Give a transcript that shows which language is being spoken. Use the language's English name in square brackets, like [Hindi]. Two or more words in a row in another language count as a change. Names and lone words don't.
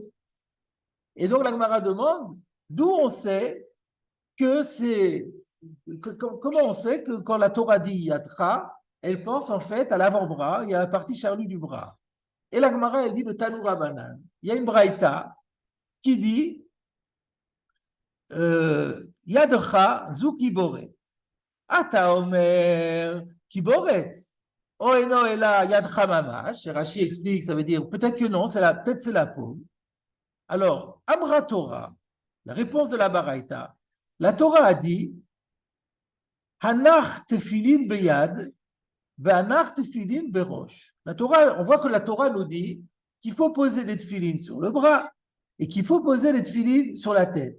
[French] Et donc, la Gemara demande d'où on sait que comment on sait que quand la Torah dit Yatra, elle pense en fait à l'avant-bras, il y a la partie charnue du bras. Et la Gemara, elle dit le [Hebrew] תנו רבנן. [French] Il y a une braïta qui dit [Hebrew] ידך זו קיבורת. אתה אומר קיבורת. [French] Oh et non, et là, [Hebrew] ידך ממש. [French] Rashi explique, ça veut dire peut-être que non, peut-être c'est la paume. Alors, [Hebrew] אמרה תורה, [French] la réponse de la braïta, la Torah a dit [Hebrew] הנח תפילין ביד, והנח תפילין בראש. [French] La Torah, on voit que la Torah nous dit qu'il faut poser des tefilin sur le bras et qu'il faut poser des tefilin sur la tête.